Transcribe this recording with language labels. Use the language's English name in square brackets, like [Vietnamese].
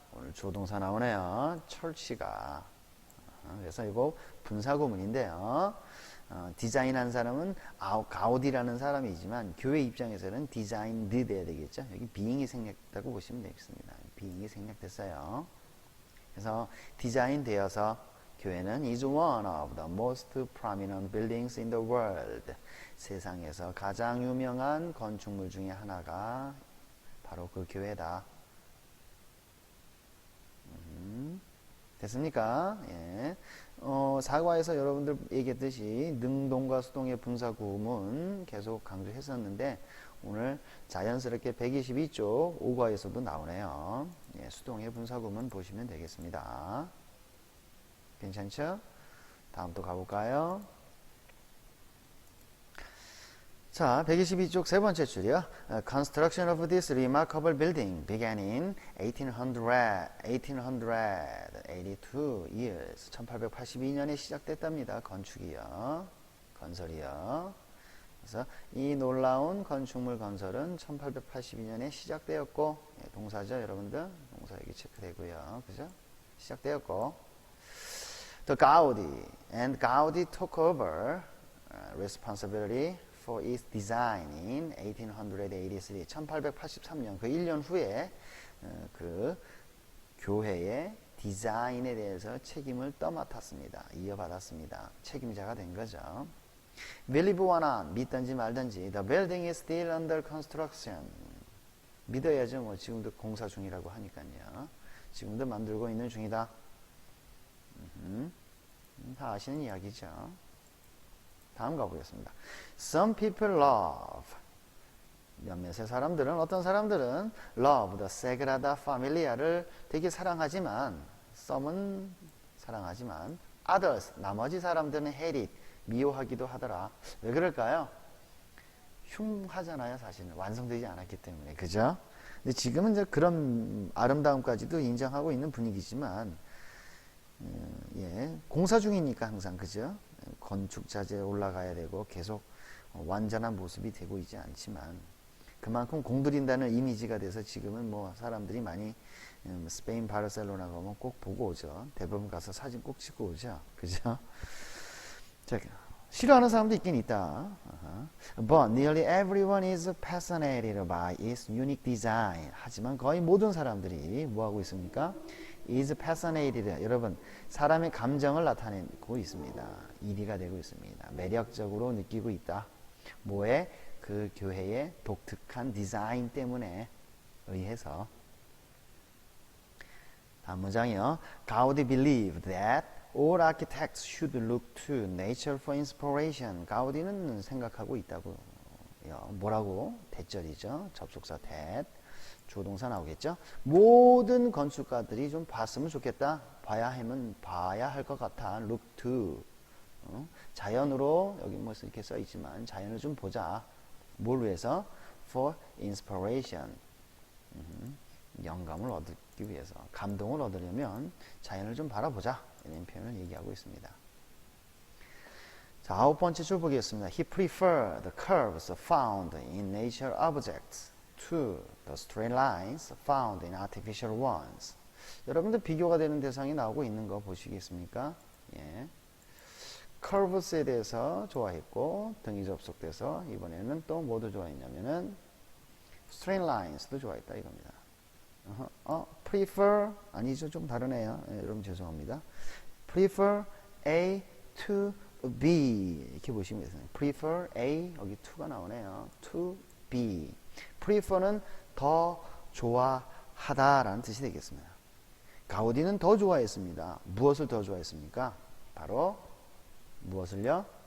[Korean] 오늘 조동사 나오네요. 철치가. 그래서 이거 분사구문인데요. 디자인한 사람은 가우디라는 사람이지만 교회 입장에서는 designed 돼야 되겠죠. 여기 being이 생략됐다고 보시면 되겠습니다. being이 생략됐어요. 그래서 디자인 되어서 교회는 [English] is one of the most prominent buildings in the world. [Korean] 세상에서 가장 유명한 건축물 중에 하나가 바로 그 교회다. 됐습니까? 예. 사과에서 여러분들 얘기했듯이 능동과 수동의 분사구문 계속 강조했었는데 오늘 자연스럽게 122쪽 5과에서도 나오네요. 예, 수동의 분사구문 보시면 되겠습니다. 괜찮죠? 다음 또 가볼까요? 자, 122쪽 세 번째 줄이요. [English] Construction of this remarkable building began in 1882 years. [Korean] 1882년에 시작됐답니다. 건축이요. 건설이요. 그래서 이 놀라운 건축물 건설은 1882년에 시작되었고, 예, 동사죠, 여러분들. 동사 여기 체크되고요. 그죠? 시작되었고, [English] The Gaudi took over responsibility for its design in 1883. [Korean] 1883년 그 1년 후에 그 교회의 디자인에 대해서 책임을 떠맡았습니다. 이어받았습니다. 책임자가 된 거죠. [English] Believe or not, [Korean] 믿든지 말든지 [English] The building is still under construction. [Korean] 믿어야죠. 뭐 지금도 공사 중이라고 하니까요. 지금도 만들고 있는 중이다. 다 아시는 이야기죠. 다음 가보겠습니다. [English] Some people love. [Korean] 몇몇의 사람들은, 어떤 사람들은 [English] love the Sagrada Familia를 [Korean] 되게 사랑하지만, some은 사랑하지만, others, 나머지 사람들은 [English] hate it, [Korean] 미워하기도 하더라. 왜 그럴까요? 흉하잖아요, 사실은. 완성되지 않았기 때문에. 그죠? 근데 지금은 이제 그런 아름다움까지도 인정하고 있는 분위기지만, 예, 공사 중이니까 항상, 그죠? 건축 자재에 올라가야 되고 계속 완전한 모습이 되고 있지 않지만 그만큼 공들인다는 이미지가 돼서 지금은 뭐 사람들이 많이 스페인 바르셀로나 가면 꼭 보고 오죠. 대부분 가서 사진 꼭 찍고 오죠. 그죠? 자, 싫어하는 사람도 있긴 있다. [English] But nearly everyone is fascinated by its unique design. [Korean] 하지만 거의 모든 사람들이 뭐하고 있습니까? [English] is fascinated. [Korean] 여러분, 사람의 감정을 나타내고 있습니다. 1위가 되고 있습니다. 매력적으로 느끼고 있다. 뭐에? 그 교회의 독특한 디자인 때문에 의해서. 다음 문장이요. [English] Gaudi believed that all architects should look to nature for inspiration. [Korean] 가우디는 생각하고 있다고요. 뭐라고? 대절이죠. 접속사 that. 조동사 나오겠죠. 모든 건축가들이 좀 봤으면 좋겠다. 봐야 할 것 같아. [English] look to. [Korean] 자연으로, 여기 뭐 이렇게 써 있지만 자연을 좀 보자. 뭘 위해서? [English] for inspiration. [Korean] 영감을 얻기 위해서, 감동을 얻으려면 자연을 좀 바라보자. 이런 표현을 얘기하고 있습니다. 자, 9번째 줄 보겠습니다. [English] He preferred the curves found in nature objects to the straight lines found in artificial ones. [Korean] 여러분들 비교가 되는 대상이 나오고 있는 거 보시겠습니까? 예. curves에 대해서 좋아했고 등이 접속돼서 이번에는 또 뭐도 좋아했냐면은 [English] straight lines도 [Korean] 좋아했다 이겁니다. prefer 아니죠, 좀 다르네요. 예, 여러분 죄송합니다. [English] prefer A to B [Korean] 이렇게 보시면 되겠습니다. [English] prefer A [Korean] 여기 [English] to가 [Korean] 나오네요. [English] to B. [Korean] prefer는 더 좋아하다라는 뜻이 되겠습니다. 가우디는 더 좋아했습니다. 무엇을 더 좋아했습니까? 바로 무엇을요?